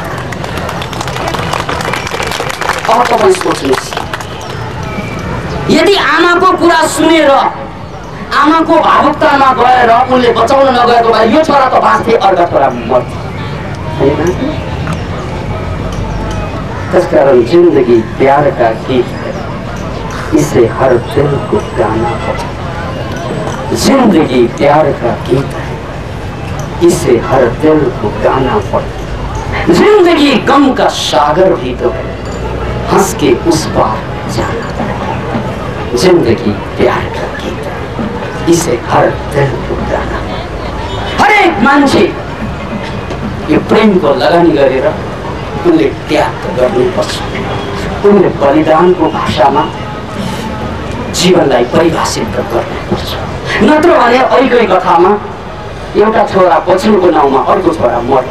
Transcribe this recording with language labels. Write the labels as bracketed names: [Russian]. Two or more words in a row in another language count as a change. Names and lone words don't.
[Nepali] अब तपाईँ सोच्नुहोस्, यदि आमाको कुरा सुनेर आमाको भावुकतामा गएर उनले बचाउन नगएको भए यो छोरा त बाँच्थे, अर्का छोरा मर्थे। [Hindi] त्यसकारण जिंदगी प्यार का गीत है, इसे हर दिल को गाना पड़े। जिंदगी प्यार का गीत है, इसे हर दिल को गाना पड़े। जिंदगी गम का सागर भी तो है, हंस के उस पार जाना। जिंदगी प्यार का गीत, इसे हर दिल को गाना। [Nepali] हरेक मान्छे यो प्रेमको लगानी गरेर उनले त्याग गर्नुपर्छ। उनले बलिदानको भाषामा जीवनलाई परिभाषित गर्नुपर्छ। नत्र भने अहिलेकै कथामा एउटा छोरा बच्नुको नाउँमा अर्को छोरा मर्थ्यो।